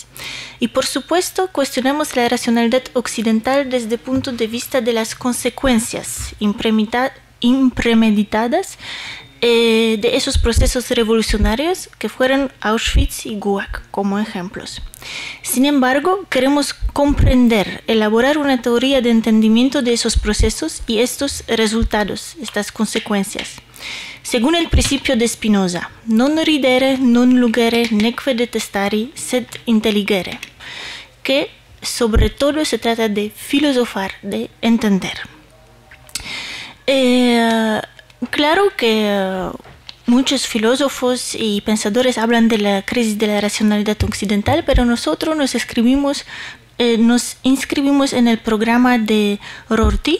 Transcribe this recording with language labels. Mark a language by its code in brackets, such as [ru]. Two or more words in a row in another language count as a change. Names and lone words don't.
[es] Y por supuesto cuestionamos la racionalidad occidental desde el punto de vista de las consecuencias impremeditadas de esos procesos revolucionarios que fueron Auschwitz y Gulag como ejemplos. Sin embargo, queremos comprender, elaborar una teoría de entendimiento de esos procesos y estos resultados, estas consecuencias. Según el principio de Spinoza, [la] non ridere, non lugere, neque detestari, sed intelligere, [es] que sobre todo se trata de filosofar, de entender. Claro que muchos filósofos y pensadores hablan de la crisis de la racionalidad occidental, pero nosotros nos inscribimos en el programa de Rorty.